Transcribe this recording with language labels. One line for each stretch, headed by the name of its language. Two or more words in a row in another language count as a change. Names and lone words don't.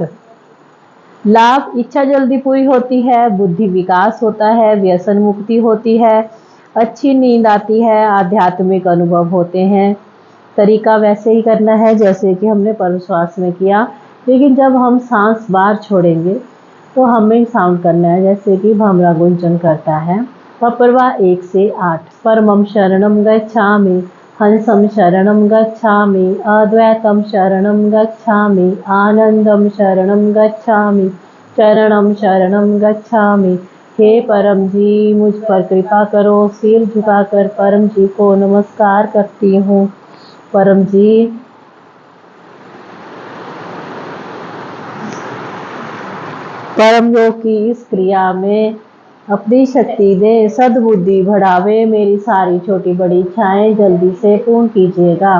Hindi: लाभ, इच्छा जल्दी पूरी होती है, बुद्धि विकास होता है, व्यसन मुक्ति होती है, अच्छी नींद आती है, आध्यात्मिक अनुभव होते हैं। तरीका वैसे ही करना है जैसे कि हमने परम श्वास में किया, लेकिन जब हम सांस बाहर छोड़ेंगे तो हमें साउंड करना है जैसे कि भमरा गुंजन करता है। पपरवा 1 से 8।
Sanskrit: परमं शरणं गच्छामि, हंसं शरणं गच्छामि, अद्वैतं शरणं गच्छामि, आनंदं शरणं गच्छामि, चरणं शरणं गच्छामि।
Hindi: हे परम जी, मुझ पर कृपा करो। सिर झुकाकर परम जी को नमस्कार करती हूँ। परम जी, परम योग की इस क्रिया में अपनी शक्ति दे, सद्बुद्धि बढ़ावे, मेरी सारी छोटी बड़ी इच्छाएं जल्दी से पूर्ण कीजिएगा।